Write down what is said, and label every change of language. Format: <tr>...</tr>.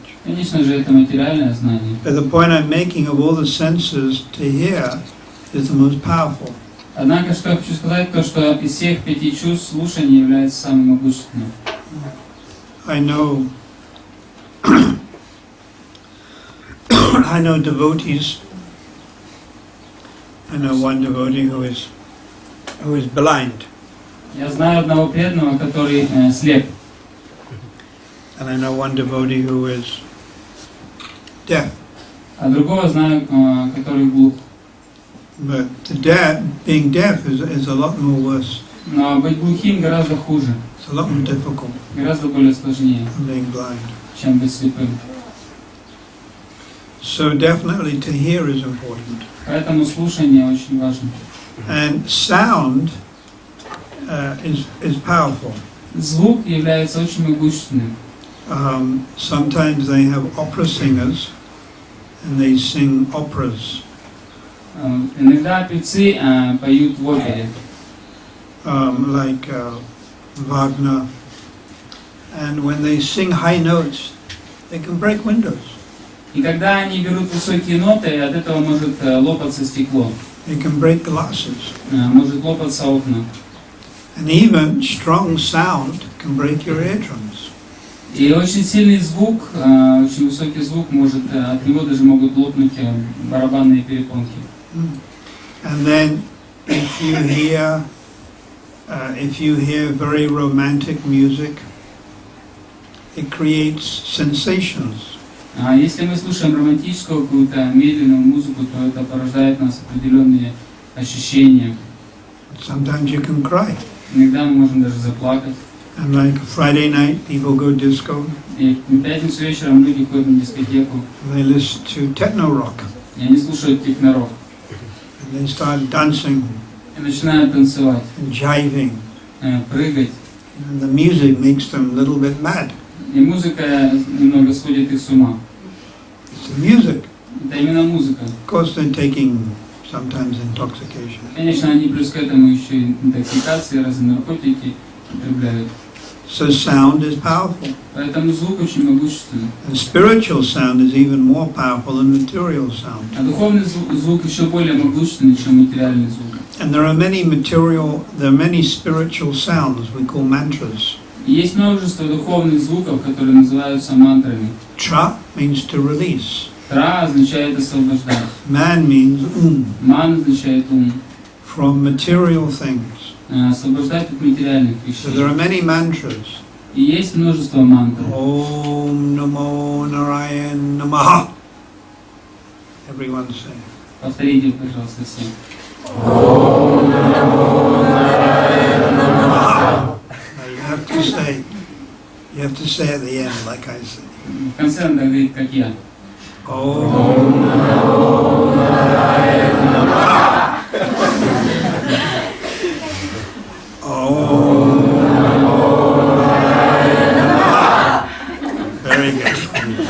<ru>Конечно же, это материальное знание.</ru> <en>But the point I'm making of all the senses, to hear is the most powerful.</en> <ru>Однако, что я хочу сказать, то, что из всех 5 чувств слушание является самым могущественным.</ru> <en>I know I know devotees. I know one devotee who is blind,</en> <ru>Я знаю одного преданного, который слеп.</ru> <en>and I know one devotee who is deaf.</en> <ru>А другого знаю, который глух.</ru> <en>But being deaf is a lot more worse.</en> <ru>Но быть глухим гораздо хуже,</ru> <en>It's a lot more difficult</en> <ru>гораздо более сложнее,</ru> <en>than being blind.</en> <ru>чем быть слепым.</ru> <en>So definitely to hear is important.</en> <ru>Поэтому слушание очень важно.</ru> <en>And sound is powerful.</en> <ru>Звук является очень могущественным.</ru> <en>Sometimes they have opera singers, and they sing operas.</en> <ru>Иногда певцы поют в опере,</ru> <en>Like Wagner. And when they sing high notes, they can break windows.</en> <ru>и когда они берут высокие ноты, от этого может лопаться стекло,</ru> <en>They can break glasses.</en> <ru>может лопаться окна.</ru> <en>And even strong sound can break your eardrums.</en> <ru>И очень сильный звук, очень высокий звук может, от него даже могут лопнуть барабанные перепонки.</ru> <en>And then if you hear very romantic music, it creates sensations.</en> <ru>А если мы слушаем романтическую какую-то медленную музыку, то это порождает в нас определенные ощущения.</ru> <en>Sometimes you can cry.</en> <ru>Иногда мы можем даже заплакать.</ru> <en>And like Friday night, people go disco.</en> <ru>И в пятницу вечером люди ходят на дискотеку,</ru> <en>They listen to techno rock.</en> <ru>и они слушают техно-рок.</ru> <en>And they start dancing</en> <ru>И начинают танцевать,</ru> <en>and jiving.</en> <ru>прыгать.</ru> <en>And the music makes them a little bit mad.</en> <ru>И музыка немного сводит их с ума.</ru> <en>It's the music.</en> <ru>Это именно музыка.</ru> <en>Of course, they're taking sometimes intoxication.</en> <ru>Конечно, они плюс к этому еще и интоксикации, разные наркотики употребляют.</ru> <en>So sound is powerful.</en> <ru>Поэтому звук очень могущественный.</ru> <en>And spiritual sound is even more powerful than material sound.</en> <ru>А духовный звук еще более могущественный, чем материальный звук.</ru> <en>And there are many spiritual sounds we call mantras.</en> <ru>И есть множество духовных звуков, которые называются мантрами.</ru> <en>Tra means to release.</en> <ru>Тра означает освобождать.</ru> <en>Man means</en> <ru>Ман означает ум.</ru> <en>from material things.</en> <ru>Освобождать от материальных</ru> <en>So there</en> <ru>вещей.</ru> <en>are many mantras.</en> <ru>И есть множество мантр.</ru> <sa>Om Namo Narayan Namaha.</sa> <en>Everyone say.</en> <ru>Повторите, пожалуйста, все.</ru> <sa>Om Namo Narayan Namaha.</sa> <en>Now you have to say at the end like I say.</en> <ru>В конце надо говорить, как я.</ru> <sa>Om Namo Narayan Namaha. Om Namo Narayan Namaha.</sa> <en>Very good.</en>